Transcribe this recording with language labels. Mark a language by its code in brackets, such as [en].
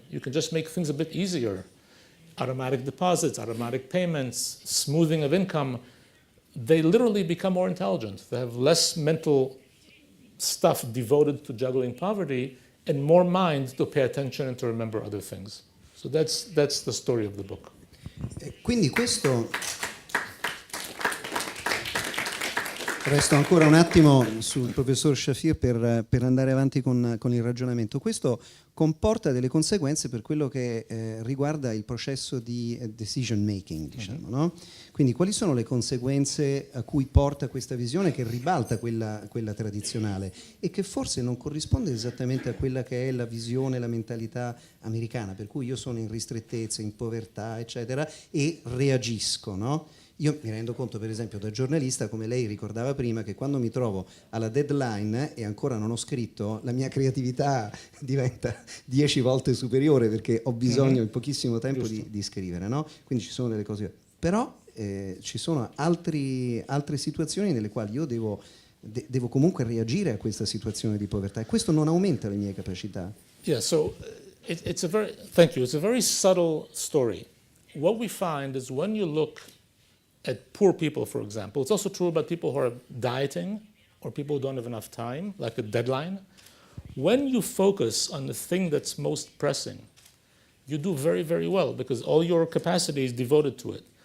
[en] You can just make things a bit easier. Automatic deposits, automatic payments, smoothing of income. They literally become more intelligent. They have less mental stuff devoted to juggling poverty and more mind to pay attention and to remember other things. So that's the story of the book. [it] Quindi questo... Resto ancora un attimo sul professor Shafir per andare avanti con il ragionamento. Questo comporta delle conseguenze per quello che riguarda il processo di decision making, diciamo, no? Quindi quali sono le conseguenze a cui porta questa visione che ribalta quella tradizionale e che forse non corrisponde esattamente a quella che è la visione, la mentalità americana, per cui io sono in ristrettezza, in povertà, eccetera, e reagisco, no? Io mi rendo conto, per esempio, da giornalista, come lei ricordava prima, che quando mi trovo alla deadline e ancora non ho scritto, la mia creatività diventa 10 volte superiore perché ho bisogno in pochissimo tempo di scrivere, no? Quindi ci sono delle cose. Però ci sono altre situazioni nelle quali io devo comunque reagire a questa situazione di povertà e questo non aumenta le mie capacità. [en] Yeah, so thank you. It's a very subtle story. What we find is when you look at poor people, for example, it's also true about people who are dieting or people who don't have enough time, like a deadline. When you focus on the thing that's most pressing, you do very, very well because all your capacity is devoted to it.